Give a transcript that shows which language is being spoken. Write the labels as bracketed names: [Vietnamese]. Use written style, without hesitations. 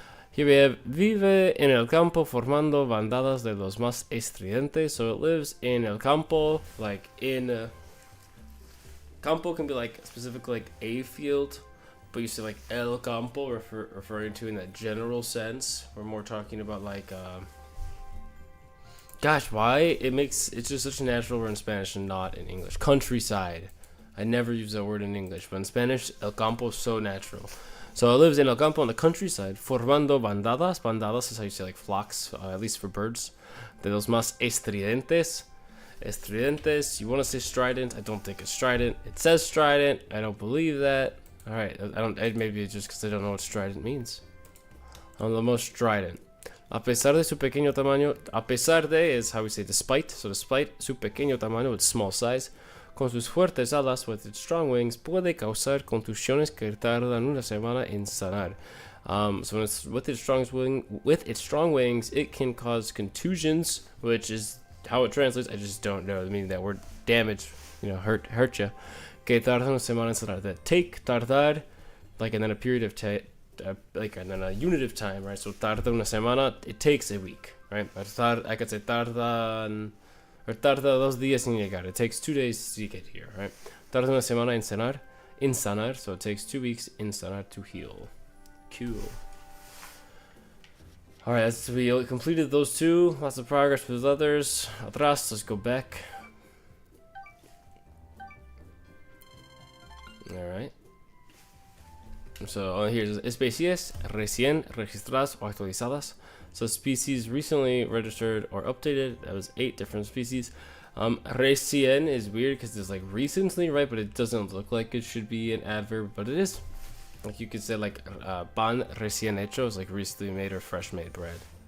[English] Here we have [Spanish] vive en el campo formando bandadas de los más estridentes. [English] So it lives in el campo, like in campo can be like specifically like a field, but you say like el campo, referring to in that general sense. We're more talking about like, gosh, why it's just such a natural word in Spanish and not in English. Countryside. I never use that word in English, but in Spanish, el campo is so natural. So it lives in el campo, in the countryside, [Spanish] formando bandadas. [English] Bandadas is how you say like flocks, at least for birds. [Spanish] De los más estridentes. Estridentes. [English] You want to say strident? I don't think it's strident. It says strident. I don't believe that. All right. Maybe it's just because I don't know what strident means. I'm the most strident. [Spanish] A pesar de su pequeño tamaño. A pesar de [English] is how we say despite. So despite [Spanish] su pequeño tamaño, [English] its small size. [Spanish] Con sus fuertes alas, [English] with its strong wings, [Spanish] puede causar contusiones que tardan una semana en sanar. [English] So when it's with its strong wings, it can cause contusions, which is how it translates. I just don't know. I mean that word damage, hurt you. [Spanish] Que tardan una semana en sanar. [English] That take, tardar, like, and then a period of and then a unit of time, right? So [Spanish] tarda una semana, [English] it takes a week, right? I could say [Spanish] tardan. Or tarda 2 días en llegar. [English] It takes 2 days to get here, right? [Spanish] Tarda una semana en sanar, [English] so it takes 2 weeks in sanar to heal. Cool. Alright, we completed those 2. Lots of progress with others. Atrás, let's go back. Alright. So here's [Spanish] especies recién registradas o actualizadas. [English] So species recently registered or updated. That was 8 different species. Recién is weird because it's like recently, right? But it doesn't look like it should be an adverb, but it is. Like you could say like [Spanish] pan recién hecho [English] is like recently made or fresh made bread.